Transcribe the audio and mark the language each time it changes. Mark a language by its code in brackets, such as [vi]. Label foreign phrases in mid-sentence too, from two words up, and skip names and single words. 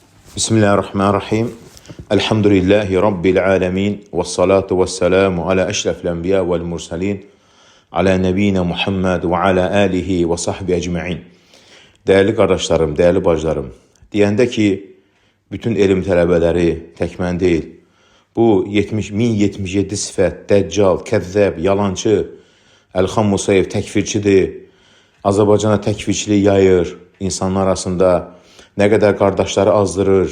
[ar] بسم الله الرحمن الرحيم. الحمد لله رب العالمين. والصلاة والسلام على أشرف الأنبياء والمرسلين. على نبينا محمد وعلى آله وصحبه أجمعين. [az] Değerli qardaşlarım, değerli bacılarım, deyəndə ki, bütün elm tələbələri tək mən deyil, bu 1077 sifət, dəccal, kəzzəb, yalancı, Əlxan Musayev təkfirçidir, Azərbaycana təkfirçilik yayır, insanlar arasında nə qədər qardaşları azdırır.